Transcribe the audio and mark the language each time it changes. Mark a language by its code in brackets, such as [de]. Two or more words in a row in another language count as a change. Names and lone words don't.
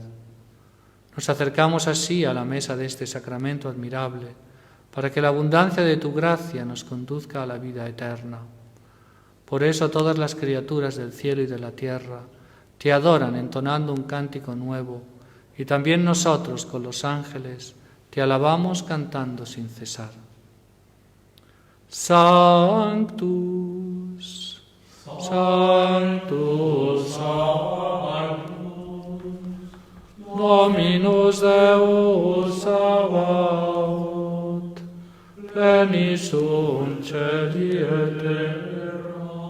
[es] Nos acercamos así a la mesa de este sacramento admirable, para que la abundancia de tu gracia nos conduzca a la vida eterna. Por eso todas las criaturas del cielo y de la tierra te adoran entonando un cántico nuevo, y también nosotros con los ángeles te alabamos cantando sin cesar. [la] Sanctus, Sanctus, Sanctus, Dominus Deus Sabaoth, plenis sunt celi et terra,